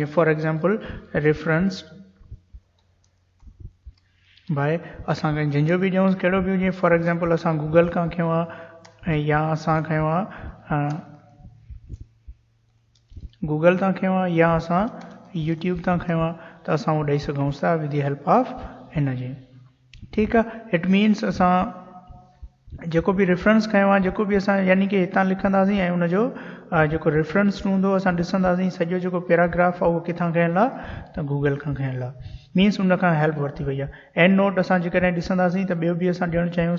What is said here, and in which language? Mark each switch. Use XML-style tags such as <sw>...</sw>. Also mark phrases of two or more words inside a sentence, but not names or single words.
<sd>जीअं</sd> <en>for example</en> <sd>रेफरेंस बाय असां जंहिंजो बि ॾियूं कहिड़ो बि हुजे.</sd> <en>for example</en> <sd>असां गूगल खां खयूं आहे या असां खयूं आहे गूगल तां खयूं आहे या असां यूट्यूब तां खयूं आहे, त असां उहो ॾेई सघूं था</sd> <en>with the help of</en> <sd>हिन जी. ठीकु आहे.</sd> <en>it means</en> <sd>असां जेको बि रेफरेंस खयों आहे, जेको बि असां यानी कि हितां लिखंदासीं ऐं उनजो जेको रेफरेंस हूंदो असां ॾिसंदासीं सॼो जेको पैराग्राफ आहे उहो किथां खयल आहे, त गूगल खां खयल आहे. मीन्स उन खां हेल्प वरिती वई आहे.</sd> <en>and note</en> <sd>असां जेकॾहिं ॾिसंदासीं त ॿियो बि असां ॾियणु चाहियूं.</sd>